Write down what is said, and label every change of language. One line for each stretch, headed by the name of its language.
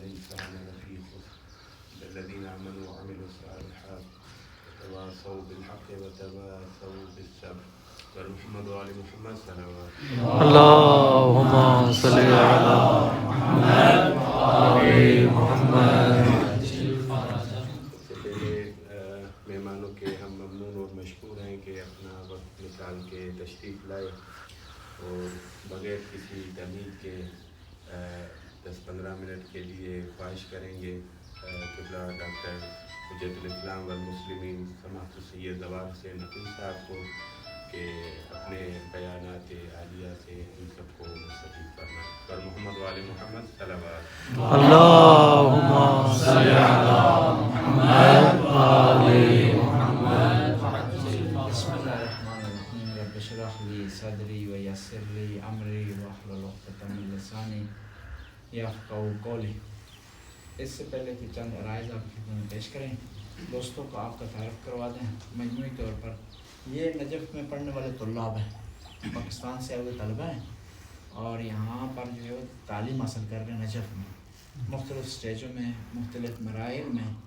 Arabic: الذين آمنوا وعملوا الصالحات وتواصوا بالحق وتواصوا بالصبر محمد وآل محمد صلوات اللهم صل على محمد وآل محمد۔
Urdu: سب سے پہلے مہمانوں کے ہم ممنون اور مشکور ہیں کہ اپنا وقت نکال کے تشریف لائے اور بغیر کسی تمہید کے 10-15 منٹ کے لیے خواہش کریں گے قبلہ ڈاکٹر حجت الاسلام والمسلمین سماحت السید زوال حسین نقوی صاحب کو کہ اپنے بیانات عالیہ سے ان سب کو مستفید فرمائیں۔ پر
Arabic: محمد وآل محمد صلوات۔ اللهم صل على محمد وآل محمد۔
Urdu: بسم اللہ الرحمن الرحیم۔
Arabic: رب اشرح لی صدری ویسر لی امری واحلل عقدۃ من لسانی یفقہوا قولی۔
Urdu: اس سے پہلے کہ چند عرائض آپ کی خدمت میں پیش کریں، دوستوں کو آپ کا تعارف کروا دیں۔ مجموعی طور پر یہ نجف میں پڑھنے والے طلاب ہیں، پاکستان سے آئے ہوئے طلبہ ہیں اور یہاں پر جو ہے وہ تعلیم حاصل کر رہے ہیں نجف میں، مختلف اسٹیجوں میں، مختلف مراحل میں